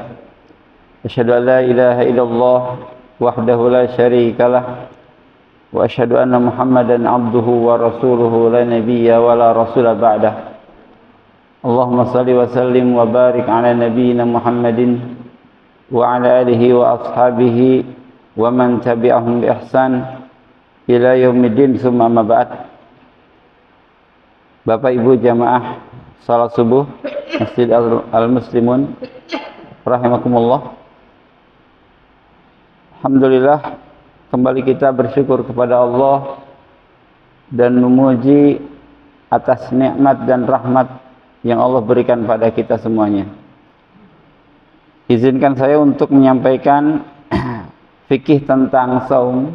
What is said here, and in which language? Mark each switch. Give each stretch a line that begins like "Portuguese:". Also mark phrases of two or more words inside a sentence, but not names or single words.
Arabic: أشهد أن لا إله إلا الله وحده لا شريك له وأشهد أن محمدا عبده ورسوله لا نبي ولا رسول بعده. اللهم صل وسلم وبارك على نبينا محمد وعلى آله وأصحابه ومن تبعهم بإحسان إلى يوم الدين, ثم أما بعد.
Indonesian: Bapak Ibu jamaah salat subuh Masjid Al-Muslimun rahimakumullah. Alhamdulillah, kembali kita bersyukur kepada Allah dan memuji atas nikmat dan rahmat yang Allah berikan pada kita semuanya. Izinkan saya untuk menyampaikan fikih tentang saum.